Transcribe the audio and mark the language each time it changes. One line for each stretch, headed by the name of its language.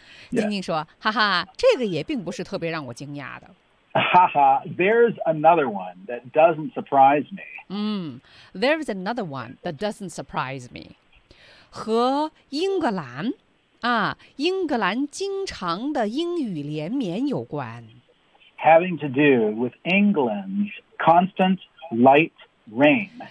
Chinese: 晶晶说，哈哈，这个也并不是特别让我惊讶的。
English: 哈哈, there's another one that doesn't surprise me. There's another one that doesn't surprise me.
Chinese: 和英格兰,英格兰经常的英语连绵有关。
English: Having to do with England's constant light rain.